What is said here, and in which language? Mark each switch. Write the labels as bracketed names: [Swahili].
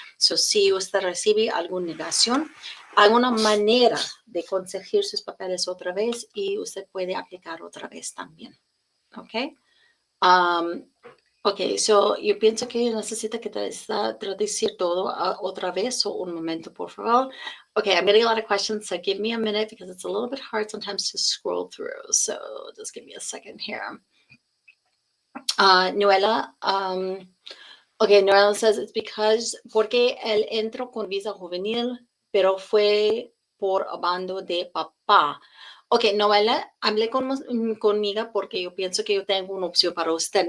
[Spanish] So, si usted recibe alguna negación, alguna manera de conseguir sus papeles otra vez y usted puede aplicar otra vez también. ¿Ok? Ok, so yo pienso que necesita que traducir todo otra vez. So un momento, por favor. [English] Okay, I'm getting a lot of questions, so give me a minute because it's a little bit hard sometimes to scroll through. So just give me a second here. [Spanish] Noela, okay, [English] Noela says it's [Spanish] porque él entró con visa juvenil, pero fue por abando de papá. Ok, Noela, hablé conmigo porque yo pienso que yo tengo una opción para usted.